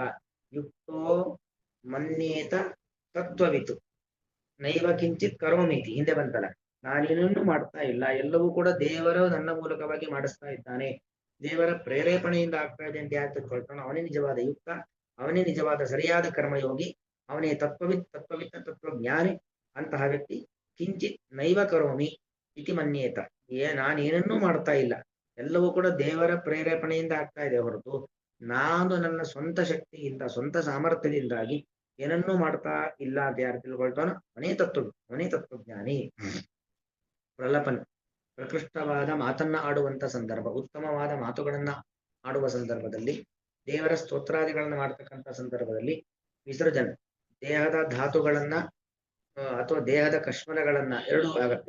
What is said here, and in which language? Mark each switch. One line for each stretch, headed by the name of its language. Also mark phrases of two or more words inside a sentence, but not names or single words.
Sanskrit: ಯುಕ್ತೋ ಮನ್ಯೇತ ತತ್ವವಿತು ನೈವ ಕಿಂಚಿತ್ ಕರೋಮೀತಿ,
Kannada: ಹಿಂದೆ ಬಂತಲ್ಲ, ನಾನೇನನ್ನು ಮಾಡ್ತಾ ಇಲ್ಲ, ಎಲ್ಲವೂ ಕೂಡ ದೇವರು ನನ್ನ ಮೂಲಕವಾಗಿ ಮಾಡಿಸ್ತಾ ಇದ್ದಾನೆ, ದೇವರ ಪ್ರೇರೇಪಣೆಯಿಂದ ಆಗ್ತಾ ಇದೆ ಅಂತ ಯಾರು ತಿಳ್ಕೊಳ್ತಾನೋ ಅವನೇ ನಿಜವಾದ ಯುಕ್ತ, ಅವನೇ ನಿಜವಾದ ಸರಿಯಾದ ಕರ್ಮಯೋಗಿ, ಅವನೇ ತತ್ವವಿತ್ತ ತತ್ವಜ್ಞಾನಿ. ಅಂತಹ ವ್ಯಕ್ತಿ
Sanskrit: ಕಿಂಚಿತ್ ನೈವ ಕರೋಮಿ ಇತಿ ಮನ್ಯೇತ,
Kannada: ನಾನೇನನ್ನೂ ಮಾಡ್ತಾ ಇಲ್ಲ, ಎಲ್ಲವೂ ಕೂಡ ದೇವರ ಪ್ರೇರೇಪಣೆಯಿಂದ ಆಗ್ತಾ ಇದೆ ಹೊರತು ನಾನು ನನ್ನ ಸ್ವಂತ ಶಕ್ತಿಯಿಂದ, ಸ್ವಂತ ಸಾಮರ್ಥ್ಯದಿಂದಾಗಿ ಏನನ್ನೂ ಮಾಡ್ತಾ ಇಲ್ಲ ಅಂತ ಯಾರು ತಿಳ್ಕೊಳ್ತಾನೋ ಅವನೇ ತತ್ವಜ್ಞಾನಿ. ಪ್ರಲಪನ್, ಪ್ರಕೃಷ್ಟವಾದ ಮಾತನ್ನ ಆಡುವಂತ ಸಂದರ್ಭ, ಉತ್ತಮವಾದ ಮಾತುಗಳನ್ನ ಆಡುವ ಸಂದರ್ಭದಲ್ಲಿ, ದೇವರ ಸ್ತೋತ್ರಾದಿಗಳನ್ನ ಮಾಡ್ತಕ್ಕಂಥ ಸಂದರ್ಭದಲ್ಲಿ, ವಿಸರ್ಜನ್, ದೇಹದ ಧಾತುಗಳನ್ನ ಅಥವಾ ದೇಹದ ಕಶ್ಮಲಗಳನ್ನ, ಎರಡೂ ಆಗತ್ತೆ.